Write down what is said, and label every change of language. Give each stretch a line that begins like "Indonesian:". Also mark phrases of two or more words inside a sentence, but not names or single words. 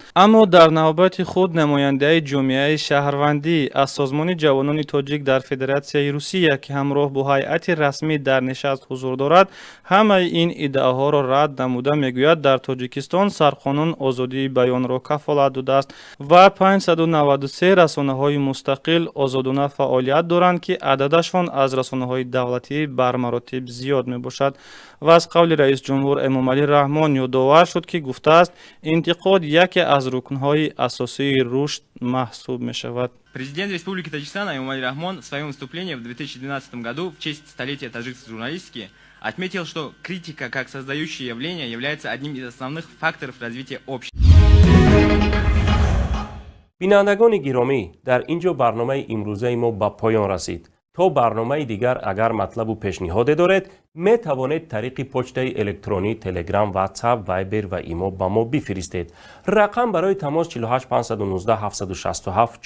Tajik: اما در نوبت خود نماینده جامعه شهروندی از سازمان جوانان تاجیک در فدراسیای روسیه که همراه با هیئت رسمی در نشست حضور دارد، همه این ادعاها را رد نموده میگوید در تاجیکستان سرقانون آزادی بیان را کفالت داده است و 593 رسانه‌های مستقل آزادانه فعالیت دارند که عددشان از رسانه‌های دولتی بر مراتب زیاد میباشد. و از قول رئیس جمهور امامعلی رحمان یادآور شد که گفته است انتقاد یکی از رکن‌های اساسی رشد محسوب می‌شود.
Russian: Президент Республики Таджикистан Эмомали Рахмон в своем выступлении в 2012 году в честь столетия таджикской журналистики отметил, что критика как создающее явление является одним из основных факторов развития общества.
Tajik: بینندگان گرامی، در اینجا برنامه امروزه ما به پایان رسید. تا برنامه دیگر اگر مطلب و پیشنهاد دارید می توانید طریق پشته الکترونی تلگرام، واتساپ، وایبر و ایمو با ما بفرستید. رقم برای تماس 48 519 767 404.